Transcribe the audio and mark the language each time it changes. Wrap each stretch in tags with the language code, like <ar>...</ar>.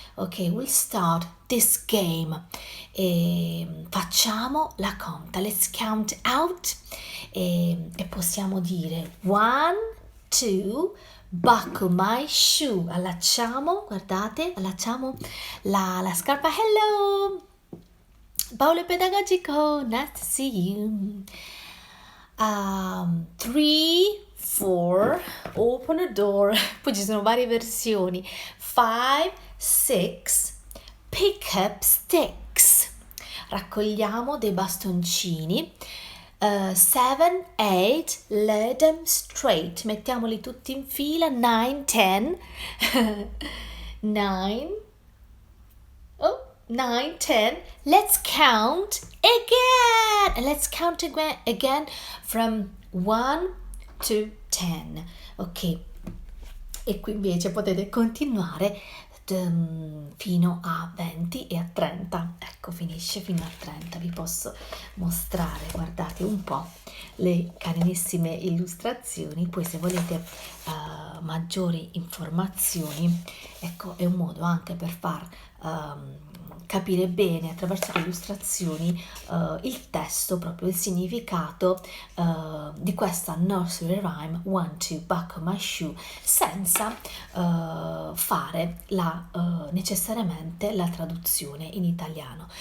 <en>Ok, we'll start this game.</en> <it>Facciamo la conta.</it> <en>Let's count out</en> <it>e possiamo dire</it> <en>1, 2, buckle my shoe.</en> <it>Allacciamo, guardate, allacciamo la scarpa.</it> <en>Hello! Paolo Pedagogico, nice to see you. 3, 4, open a door.</en> <it>Poi ci sono varie versioni.</it> <en>5, 6, pick up sticks.</en> <it>Raccogliamo dei bastoncini.</it> <en>7, 8, lay them straight.</en> <it>Mettiamoli tutti in fila.</it> <en>9, 10. 9. Oh, 9, 10. Let's count again. And let's count again from 1 to 10. Ok.</en> <it>E qui invece potete continuare fino a 20 e a 30. Ecco, finisce fino a 30. Vi posso mostrare, guardate un po' le carinissime illustrazioni. Poi se volete maggiori informazioni, ecco, è un modo anche per far capire bene attraverso le illustrazioni il testo, proprio il significato di questa nursery rhyme</it> <en>1, 2, buckle my shoe,</en> <it>senza fare necessariamente la traduzione in italiano.</it>